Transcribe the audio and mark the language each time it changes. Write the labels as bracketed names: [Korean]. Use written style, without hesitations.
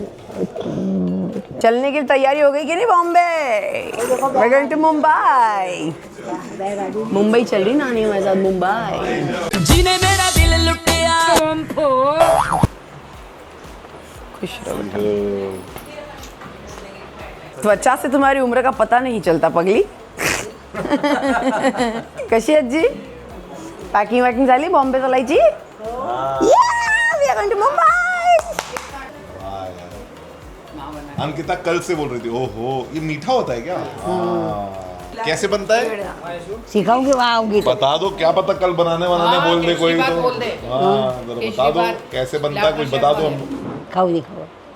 [Hindi] चलने की तैयारी हो गई कि नहीं? [English] Bombay, we're going to Mumbai. [Hindi] Mumbai चल रही नानी हमारे साथ, मुंबई। [Punjabi] जीने मेरा दिल लुटिया [Hindi] खुश रहो। त्वचा से तुम्हारी उम्र का पता नहीं चलता पगली। [Marathi] कशी आजी? पॅकिंग वॅकिंग झाली बॉम्बे चालायची? [English] We are going to Mumbai. [Hindi] Ankita कल से बोल रही थी, ओहो ये मीठा होता है क्या? कैसे बनता है? सिखाऊंगी वहाँ आऊंगी तो. बता दो, क्या पता कल बनाने बोल दे कोई तो। हाँ, जरा बता दो कैसे बनता है, कुछ बता दो हमको। [Marathi] खाऊ दे खाऊ.